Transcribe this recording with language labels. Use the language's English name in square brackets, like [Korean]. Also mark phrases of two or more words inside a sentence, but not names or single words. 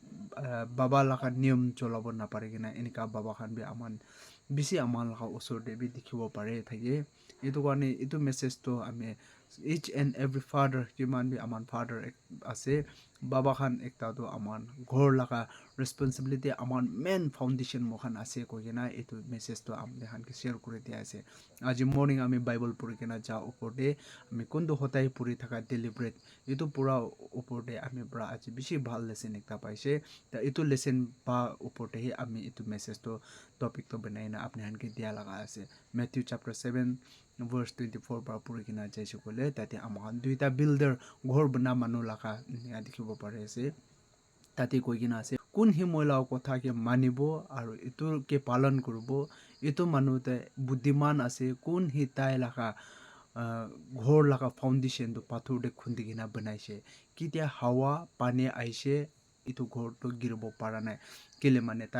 [Naga Pidgin] baba laga niyam cholabo na paregena enika baba khan bi aman bishi aman laga osor de bi dikhibo pare thake etu kane etu message to ame [English] each and every father [Naga Pidgin] kiman bi aman father ase baba khan ekta to aman ghor laga responsibility aman [English] main foundation [Naga Pidgin] mo khan ase koigena etu message to amne khan ke share kuri dia ase aji morning ami bible puri kena ja upor de ami kundu hotai puri thaka deliberate etu pura upor de ami bra aji bishi bhal lesson ekta paise ta etu lesson pa upor de ami etu message to topic to banai na apne han ke dia laga ase Matthew chapter 7 verse 24 pa puri kena jaise kole tate aman duita builder ghor bana manu laga ya dikhibo pare ase tate koigina ase kun hi moila kotha ke manibo aru etu ke palan kurbo etu manu te buddhiman ase kun hi tai laga ghor laga foundation to pathor de khundi gina banaise kitia hawa pani aise etu ghor to girbo para nai kile mane tai